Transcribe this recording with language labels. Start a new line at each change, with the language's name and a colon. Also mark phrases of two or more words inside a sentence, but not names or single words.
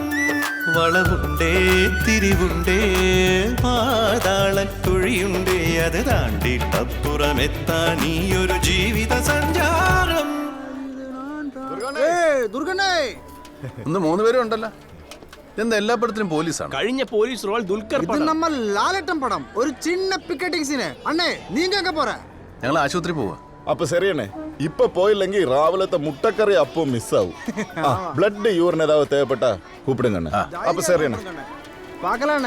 Malayalam: വളവുണ്ടേ തിരിവുണ്ടേ പാതാളക്കുഴിയുണ്ടേ, അത് താണ്ടിട്ടപ്പുറമെത്താൻ ഈ ഒരു ജീവിത സഞ്ചാരം. ഒന്ന് 3 പേരും ഉണ്ടല്ലോ. എന്താ എല്ലാ പടത്തിലും പോലീസാണ്? കഴിഞ്ഞ പോലീസ് റോൾ ദുൽഖർ
Tamil: இது நம்ம லாலட்டம் படம் ஒரு சின்ன
English: picketing scene
Tamil: அண்ணே நீங்க எங்க போற
Malayalam: ഞങ്ങൾ ആശുപത്രി പോവാ. അപ്പൊ ശരിയണ്ണേ, ഇപ്പൊ പോയില്ലെങ്കിൽ രാവിലത്തെ മുട്ടക്കറി അപ്പം മിസ്സാവും.
English: blood urine
Tamil: ஏதாவது தேவைப்பட்டா கூப்பிடுங்கண்ணே.
Malayalam: അപ്പൊ ശരിയണ്ണേ,
Tamil: பார்க்கலாம் அண்ணே.